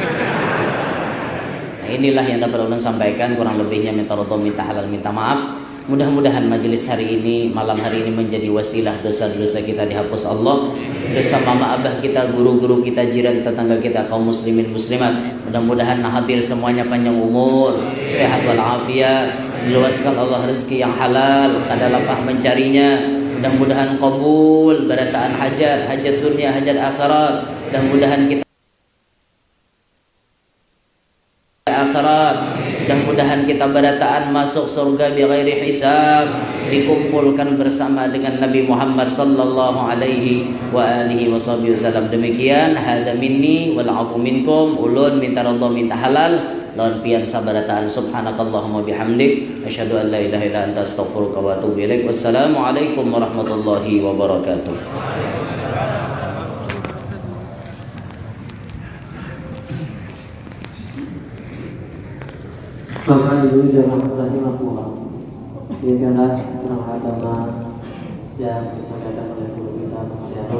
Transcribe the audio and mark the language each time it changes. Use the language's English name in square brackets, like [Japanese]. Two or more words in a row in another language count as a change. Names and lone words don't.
[Banjar] Inilah yang dapat ulun sampaikan, kurang lebihnya minta ridho, minta halal, minta maaf. [Indonesian] Mudah-mudahan majelis hari ini, malam hari ini menjadi wasilah dosa-dosa kita dihapus Allah, dosa mama abah kita, guru-guru kita, jiran tetangga kita, kaum muslimin muslimat. [Banjar] Mudah-mudahan hadir semuanya panjang umur, sehat walafiat, luaskan Allah rezeki yang halal, kada lapah mencarinya. Mudah-mudahan qabul berataan hajat dunia, hajat akhirat. [Indonesian] Mudah-mudahan kita akhirat, mudah-mudahan kita berataan masuk surga [Arabic] بغير حساب, [Indonesian] dikumpulkan bersama dengan Nabi Muhammad [Arabic] صلى الله عليه وعلى آله وسلم. Demikian هذا مني والعفو منكم. [Banjar] Ulun minta ridha, minta halal, lawan pian sabarataan. [Arabic] سبحانك اللهم وبحمدك أشهد أن لا إله إلا أنت أستغفرك وأتوب إليك. والسلام عليكم ورحمة الله وبركاته. [Indonesian] Bapak Ibu jamaah rahimahullah, demikianlah orang agama yang disampaikan oleh guru kita Pak Syarul.